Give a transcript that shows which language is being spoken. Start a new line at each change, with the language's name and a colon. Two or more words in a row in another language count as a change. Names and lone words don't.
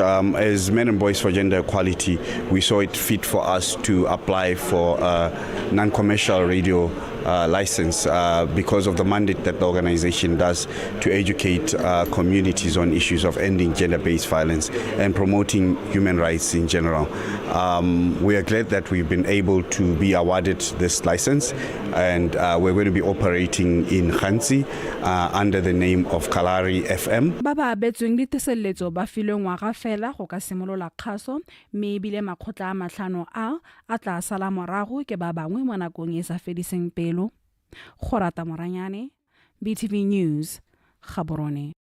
English: As Men and Boys for Gender Equality, we saw it fit for us to apply for a non-commercial radio license because of the mandate that the organization does to educate communities on issues of ending gender-based violence and promoting human rights in general. We are glad that we've been able to be awarded this license, and we're going to be operating in Khansi under the name of Kalari FM.
Tswana: Ba abetsweng diteseletso ba filwe ngwaga fela go ka simolola kgaso mme ebile makgotla a matlhano a tla sala morago ke ba bangwe mo nakong e sa fediseng pelo. Go rata Moranyane, BTV News, Gaborone.